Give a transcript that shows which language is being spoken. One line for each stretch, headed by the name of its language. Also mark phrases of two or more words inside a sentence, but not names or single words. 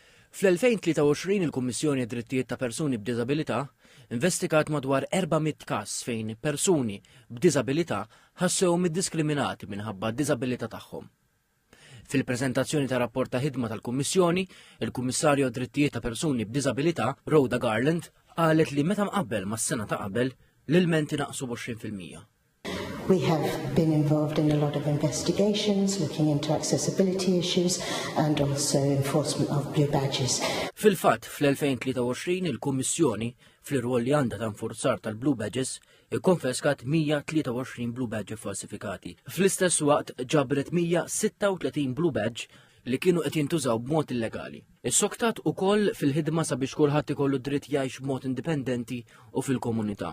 Maltese: Fl-2023 il-Kummissjoni Drittijiet ta' Persuni b'Diżabilità investigat madwar 400 każ fejn persuni b'diżabilità ħassew mid-diskriminati minħabba d-diżabilità tagħhom. Fil-preżentazzjoni ta' rapport ta' ħidma tal-Kummissjoni, il-Kummissarju Drittijiet ta' Persuni b'Diżabilità, Rhoda Garland, qalet li meta mqabbel mas-sena ta' qabel l-ilmenti naqsu b'20%.
English: We have been involved in a lot of investigations, looking into accessibility issues and also enforcement of blue badges.
Maltese: Fil-fatt, fl-2023 il-Kummissjoni fl-irwol li għandha ta' nfurzar tal-Blue Badges ikkonfeskat 123 Blue Badge falsifikati. Fl-istess waqt ġabret 136 Blue Badge li kienu qed jintużaw b'mod illegali. Is-soktat ukoll fil-ħidma sabiex kulħadd ikollu dritt jgħix b'mod indipendenti u fil-komunità.